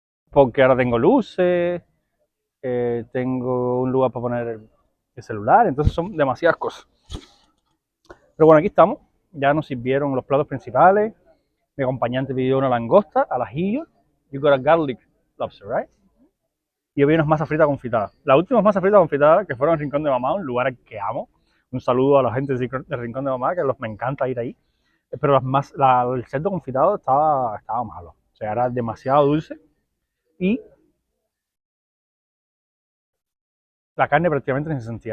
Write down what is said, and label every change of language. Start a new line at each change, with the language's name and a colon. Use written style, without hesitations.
Spanish: Porque ahora tengo luces, tengo un lugar para poner el celular, entonces son demasiadas cosas. Pero bueno, aquí estamos. Ya nos sirvieron los platos principales. Mi acompañante pidió una langosta al ajillo.
English: You got a garlic lobster, right?
Spanish: Y yo vi unas masas fritas confitadas. Las últimas masas fritas confitadas que fueron al Rincón de Mamá, un lugar al que amo. Un saludo a la gente del Rincón de Mamá, que me encanta ir ahí. Pero el cerdo confitado estaba malo. O sea, era demasiado dulce. Y la carne prácticamente ni se sentía.